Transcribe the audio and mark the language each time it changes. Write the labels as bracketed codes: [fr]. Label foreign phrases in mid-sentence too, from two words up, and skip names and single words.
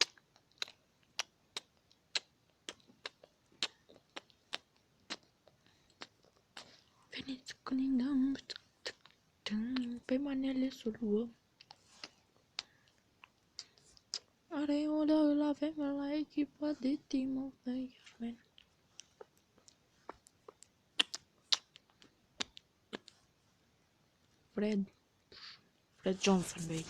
[ro] Veniți că ne dăm pe manele să luăm. Are o da îl avem la echipa de [en] Team of the Year, man. Fred Johnson, baby.